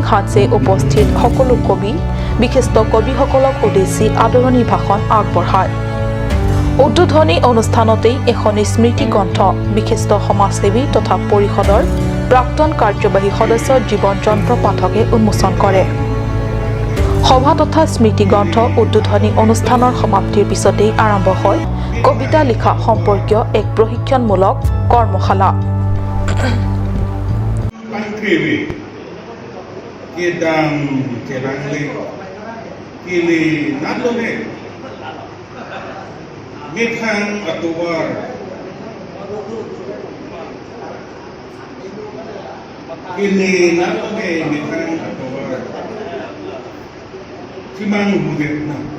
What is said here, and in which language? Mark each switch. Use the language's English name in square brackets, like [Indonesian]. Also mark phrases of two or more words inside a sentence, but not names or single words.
[Assamese] হাটছে উপস্থিত সকলো কবি বিশিষ্ট কবিসকলক উদ্দেশ্যি আদৰণি ভাষণ আগবঢ়ায় উদ্বোধনী অনুষ্ঠানতেই এখনি স্মৃতি গ্ৰন্থ বিশিষ্ট সমাজসেৱী তথা পৰিষদৰ প্ৰাক্তন কাৰ্যবাহী সদস্য জীৱন চন্দ্ৰ পাঠকে উন্মোচন কৰে সভা তথা স্মৃতি গ্ৰন্থ উদ্বোধনী অনুষ্ঠানৰ সমাপ্তিৰ পিছতেই আৰম্ভ হয় কবিতা লিখা সম্পৰ্কীয় এক প্ৰশিক্ষণমূলক কৰ্মশালা [Karbi] Mithang atuwar ini nalone mithang atuwar timang budet na